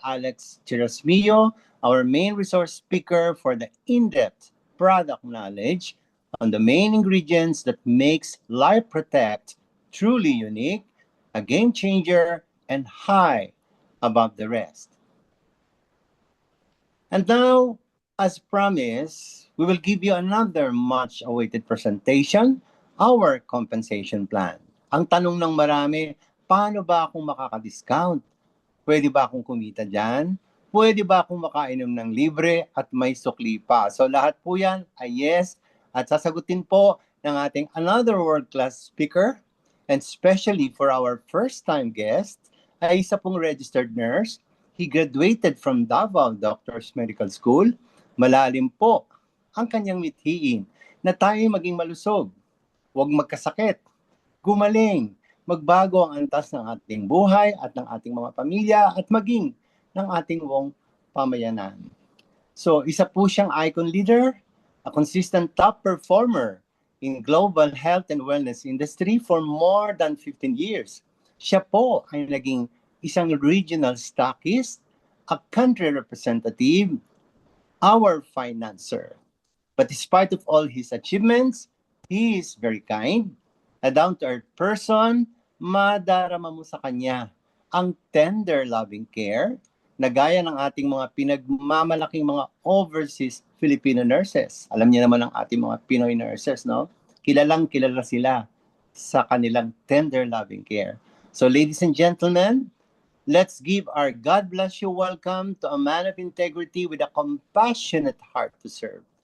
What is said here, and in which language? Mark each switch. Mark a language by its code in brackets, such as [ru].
[en] Alex Chirasmillo, our main resource speaker for the in-depth product knowledge on the main ingredients that makes Life Protect truly unique, a game changer, and high above the rest. And now, as promised, we will give you another much-awaited presentation, our compensation plan. [tl] Ang tanong ng marami, paano ba akong makaka-discount? Pwede ba akong kumita dyan? Pwede ba akong makainom ng libre at may sukli pa? So lahat po yan ay yes. At sasagutin po ng ating [en] another world-class speaker. And especially for our first-time guest, [tl] ay isa pong [en] registered nurse. He graduated from Davao Doctors Medical School. [tl] Malalim po ang kanyang mithiin na tayo maging malusog. Huwag magkasakit. Gumaling. Magbago ang antas ng ating buhay at ng ating mga pamilya at maging ng ating buong pamayanan. [en] So, [tl] isa po siyang [en] icon leader, a consistent top performer in global health and wellness industry for more than 15 years. [tl] Siya po ay naging isang [en] regional stockist, a country representative, our financer. But despite of all his achievements, he is very kind, a down-to-earth person. [tl] Madarama mo sa kanya ang [en] tender loving care [tl] na gaya ng ating mga pinagmamalaking mga overseas Filipino nurses. Alam niyo naman ang ating mga Pinoy nurses, no? Kilalang kilala sila sa kanilang [en] tender loving care. So ladies and gentlemen, let's give our God bless you welcome to a man of integrity with a compassionate heart to serve.